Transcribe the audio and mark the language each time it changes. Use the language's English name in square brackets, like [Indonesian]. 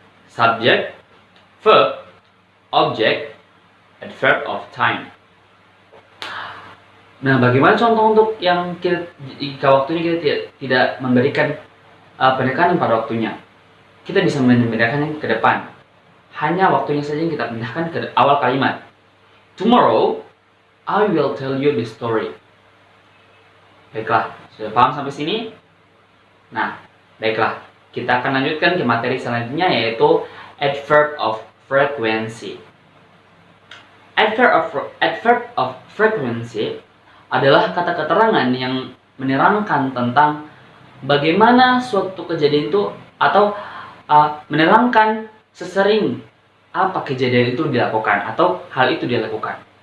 [English] Subject, verb, object, adverb of time. [Indonesian] Nah, bagaimana contoh untuk yang jika waktunya kita tidak memberikan penekanan pada waktunya? Kita bisa memindahkannya ke depan. Hanya waktunya saja yang kita pindahkan ke awal kalimat. [English] Tomorrow, I will tell you the story. [Indonesian] Baiklah, sudah paham sampai sini? Nah, baiklah. Kita akan lanjutkan ke materi selanjutnya, yaitu adverb of frequency. Adverb of frequency adalah kata keterangan yang menerangkan tentang bagaimana suatu kejadian itu atau menerangkan sesering apa kejadian itu dilakukan atau hal itu dilakukan.